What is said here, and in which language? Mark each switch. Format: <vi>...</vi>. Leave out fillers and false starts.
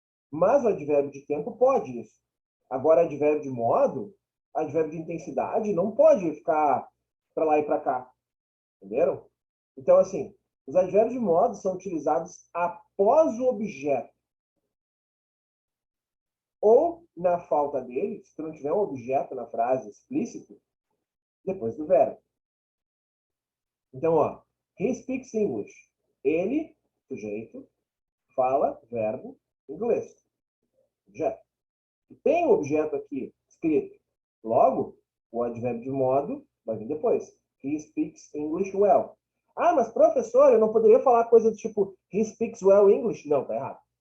<pt>Mas o advérbio de tempo pode isso. Agora, advérbio de modo, advérbio de intensidade, não pode ficar para lá e para cá. Entenderam? Então, assim, os advérbios de modo são utilizados após o objeto. Ou, na falta dele, se tu não tiver um objeto na frase explícito, depois do verbo. Então, ó,</pt> <en>he speaks English.</en> <pt>Ele, sujeito, fala, verbo, inglês. Objeto. Tem o objeto aqui escrito. Logo, o advérbio de modo vai vir depois.</pt> <en>He speaks English well.</en> <pt>Ah, mas professor, eu não poderia falar coisa do tipo</pt> <en>he speaks well English?</en> <pt>Não, tá errado.</pt>